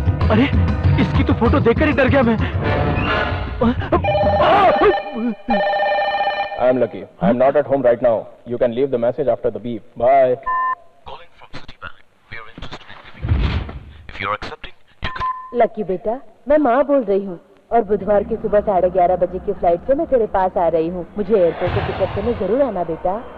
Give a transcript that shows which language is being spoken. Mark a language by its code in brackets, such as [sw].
[hi] अरे इसकी तो फोटो देखकर ही डर गया मैं। [en] I am lucky. I am not at home right now. You can leave the message after the beep. Bye. Calling from Citibank. We are interested in giving you. If you are accepting, you can. [hi] Lucky बेटा, मैं माँ बोल रही हूँ और बुधवार की सुबह 11:30 बजे की फ्लाइट से मैं तेरे पास आ रही हूँ। मुझे एयरपोर्ट से पिकअप करने जरूर आना बेटा।